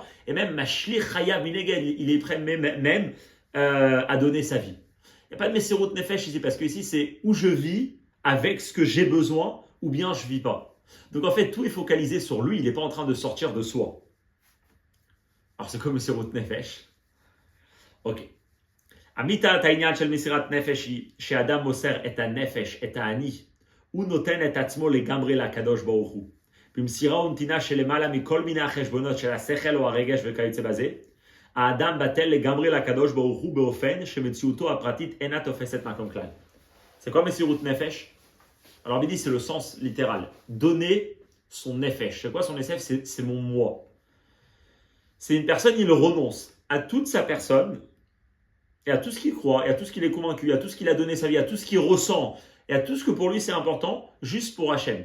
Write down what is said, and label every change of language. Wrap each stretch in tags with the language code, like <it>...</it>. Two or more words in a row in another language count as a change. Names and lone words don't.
<fr>Et même,</fr> <he>משליך חייו מנגד,</he> <fr>il est prêt même à donner sa vie. Il n'y a pas de</fr> <he>מסירות נפש</he> <fr>ici, parce que ici, c'est où je vis avec ce que j'ai besoin, ou bien je ne vis pas. Donc en fait, tout est focalisé sur lui, il n'est pas en train de sortir de soi. Alors c'est comme</fr> <he>מסירות נפש. Ok. אמיתת העניין של מסירת נפש היא שאדם מוסר את הנפש, את האני, הוא נותן את עצמו לגמרי לקדוש ברוך הוא. במסירה ונתינה שלמעלה מכל מיני החשבונות של השכל או הרגש וכיוצא בזה, האדם בטל לגמרי לקדוש ברוך הוא באופן שמציאותו הפרטית אינה תופסת מקום כלל.</he> <fr>C'est quoi</fr> <he>מסירות נפש?</he> <fr>Alors il dit c'est le sens littéral. Donner son nefesh. C'est quoi son nefesh? C'est mon moi. C'est une personne, il renonce à toute sa personne, et à tout ce qu'il croit, et à tout ce qu'il est convaincu, à tout ce qu'il a donné sa vie, à tout ce qu'il ressent, et à tout ce que pour lui c'est important, juste pour Hachem.</fr>